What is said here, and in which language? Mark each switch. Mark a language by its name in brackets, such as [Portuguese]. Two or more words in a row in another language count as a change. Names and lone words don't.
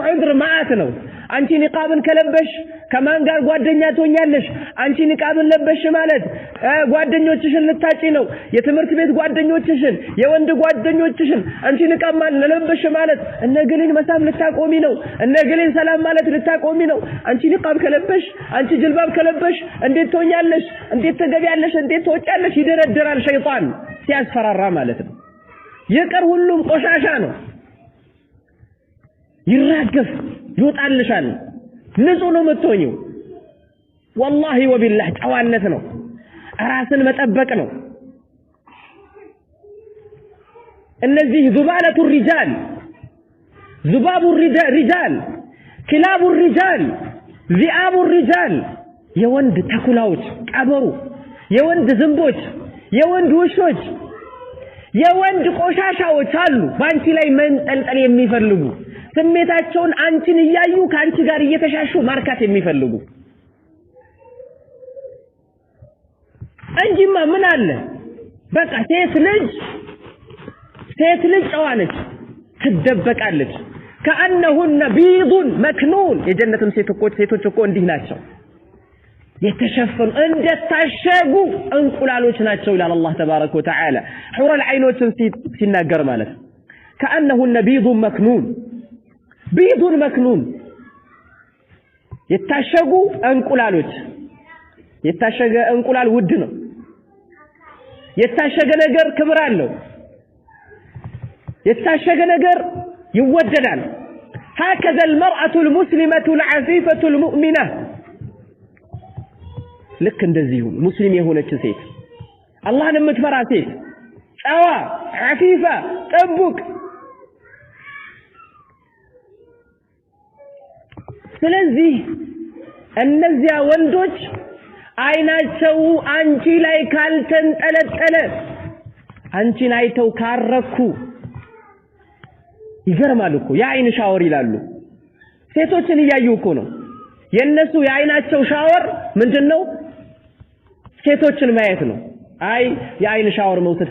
[Amharic] ዑድር ማአት ነው አንቺ ንቃብን ከለበሽ ከማን ጋር ጓደኛ ትሆኛለሽ አንቺ ንቃብን ለበሽ ማለት ጓደኞችሽን ልታጪ ነው የትምህርት ቤት ጓደኞችሽን የወንድ ጓደኞችሽን አንቺ ንቃብ ለበሽ ማለት እነገሌን መሳም ልታቆሚ ነው እነገሌን ሰላም ማለት ልታቆሚ ነው አንቺ ንቃብ ከለበሽ አንቺ ጅልባብ ከለበሽ እንዴት ትሆኛለሽ እንዴት ተገቢያለሽ እንዴት ትወጫለሽ ይደረድራል ሸይጣን ሲያስፈራራ ማለት ነው የቀር ሁሉም ቆሻሻ ነው ይራገፍ ይወጣልሻል ንጹህ ነው የምትሆኚው [Arabic] والله وبالله [Amharic] ጨዋነት ነው ራስን መጠበቅ ነው እነዚህ [Arabic] ذبالة الرجال ذباب الرجال كلاب الرجال ذئاب الرجال [Amharic] የወንድ ተኩላዎች ቀበሩ የወንድ ዝንቦች የወንድ ውሾች የወንድ ቆሻሻዎች አሉ ባንቺ ላይ መንጠልጠል የሚፈልጉ ስሜታቸውን አንቺን ያዩ ካንቺ ጋር እየተሻሹ ማርካት የሚፈልጉ እንጂማ ምን አለ በቃ ሴት ልጅ ጨዋነች ትደበቃለች [Arabic] كأنهن بيض مكنون [Amharic] የጀነትም ሴቶች እኮ እንዲህ ናቸው የተሸፈኑ እንደታሸጉ እንቁላሎች ናቸው ይላል [Arabic] الله تبارك وتعالى [Amharic] ሑረ العينዎችን ሲናገር ማለት [Arabic] كأنهن بيض [Amharic] مكنون የታሸጉ እንቁላሎች የታሸገ እንቁላል ውድ ነው የታሸገ ነገር ክብር አለው የታሸገ ነገር ይወደዳል [Arabic] هكذا المرأة المسلمة العفيفة المؤمنة [Amharic] ልክ እንደዚህ ሙስሊም የሆነች ሴት አላህን የምትፈራ ሴት ጨዋ አፊፋ ጠቡቅ ስለዚህ እነዚያ ወንዶች አይናቸው አንቺ ላይ ካልተንጠለጠለ አንቺን አይተው ካረኩ ይገርማል እኮ የአይን ሻወር ይላሉ ሴቶችን እያዩ እኮ ነው የነሱ የአይናቸው ሻወር ምንድነው ሴቶችን ማየት ነው አይ የአይን ሻወር መውሰድ